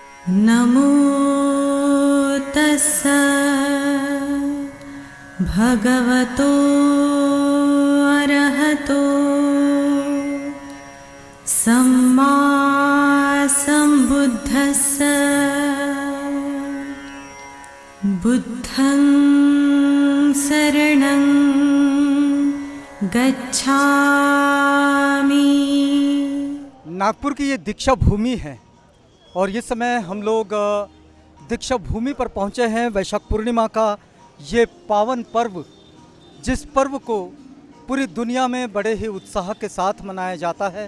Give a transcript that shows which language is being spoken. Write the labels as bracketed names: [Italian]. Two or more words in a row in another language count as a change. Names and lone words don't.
[Pali] नमो तस्स भगवतो अरहतो सम्मा सम्बुद्धस्स बुद्धं शरणं गच्छामि। [Hindi] नागपुर की ये दीक्षा भूमि है और इस समय हम लोग दीक्षा भूमि पर पहुंचे हैं। वैशाख पूर्णिमा का ये पावन पर्व, जिस पर्व को पूरी दुनिया में बड़े ही उत्साह के साथ मनाया जाता है।